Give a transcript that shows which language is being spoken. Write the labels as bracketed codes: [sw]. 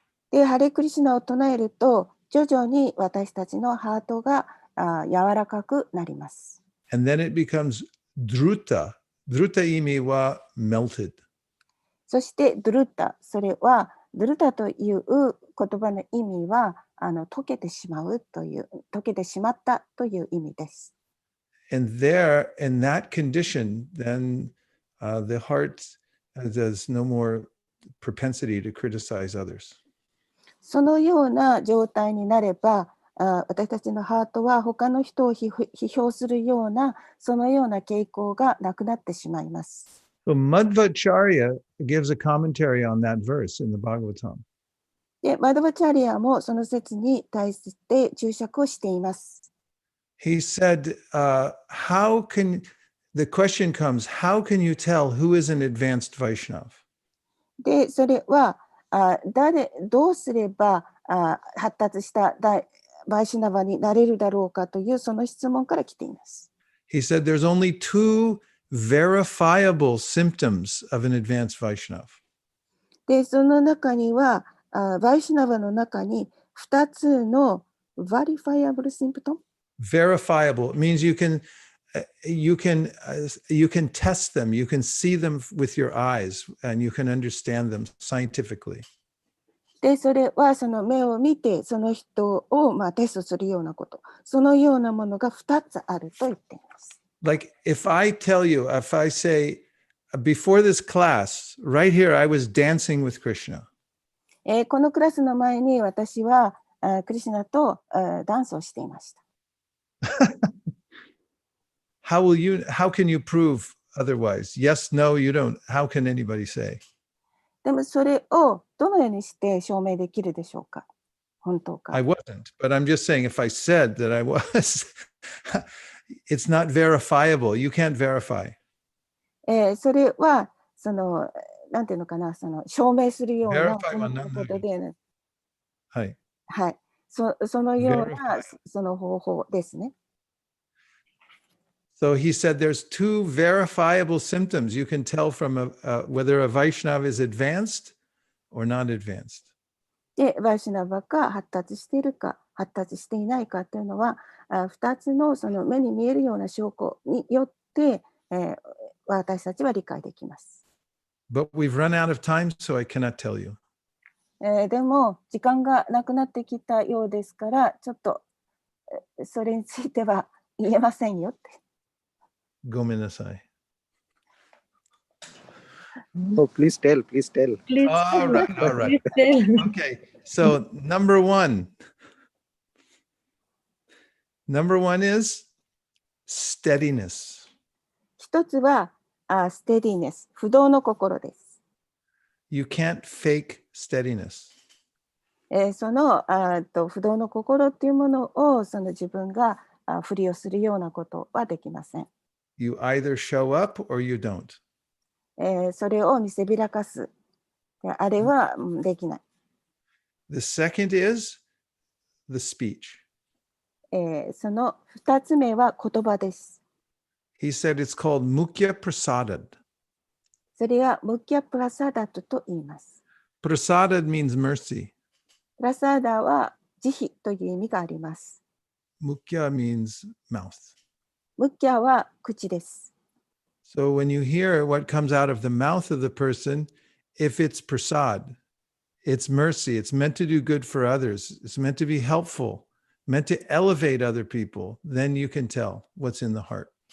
[ja] で、ハレクリシュナを唱えると、徐々に私たちのハートが柔らかくなります。 [en] And then it becomes druta. Druta [ja] imi wa [en] melted. [ja] そして、ドゥルッタ、それは、ドゥルタという言葉の意味は、溶けてしまうという、溶けてしまったという意味です。 [en] And there, in that condition, then the heart has no more propensity to criticize others. [ja] そのような状態になれば、私たちのハートは他の人を批評するような、そのような傾向がなくなってしまいます。 [en] So Madhvacharya gives a commentary on that verse in the Bhagavatam. [ja] で、マドバチャリアもその説に対して注釈をしています。 [en] He said, the question comes, how can you tell who is an advanced Vaishnav? [ja] で、それは、どうすれば発達したバイシュナバになれるだろうかというその質問から来ています。 [en] He said there's only two verifiable symptoms of an advanced Vaishnav. [ja] で、その中には、バイシュナバの中に2つの [en] verifiable symptom Verifiable means you can test them, you can see them with your eyes, and you can understand them scientifically. [ja] で、それはその目を見てその人をテストするようなこと、そのようなものが2つあると言っています。 [en] Like if I say, before this class, right here, I was dancing with Krishna. [ja] このクラスの前に私はクリシュナとダンスをしていました。 [en] How can you prove otherwise? Yes, no, you don't. How can anybody say? [ja] でもそれをどのようにして証明できるでしょうか？本当か。 [en] I wasn't, but I'm just saying if I said that I was, it's not verifiable. You can't verify. [ja] それはなんていうのかな、証明するような Verify は何ことで、ね、はい。はい、そのような [en] Verify. [ja] その方法ですね。 [en] So he said there's two verifiable symptoms you can tell from whether a Vaishnava is advanced or not advanced. [ja] で、バイシュナバが発達しているか、発達していないかというのは、2つのその目に見えるような証拠によって、私たちは理解できます。 [en] But we've run out of time, so I cannot tell you. [ja] でも時間がなくなってきたようですから、ちょっとそれについては言えませんよって。ごめんなさい。 [en] No, please tell, please tell. Please All tell. right, all right. Please tell. Okay, so number one. Number one is steadiness. [ja] 一つはステディネス、不動の心です。 [en] You can't fake steadiness. [ja] その不動の心っていうものをその自分がふりをするようなことはできません。 [en] You either show up or you don't. [ja] それを見せびらかす。あれはできない。 [en] The second is the speech. [ja] その2つ目は言葉です。 [en] He said it's called mukya prasadad. [ja] それはムキャプラサダトと言います。 [en] Prasadad means mercy. [ja] プラサダは慈悲という意味があります。 [en] Mukya means mouth. [ja] ムキャは口です。 [en] So when you hear what comes out of the mouth of the person, if it's prasad, it's mercy, it's meant to do good for others, it's meant to be helpful, meant to elevate other people, then you can tell what's in the heart.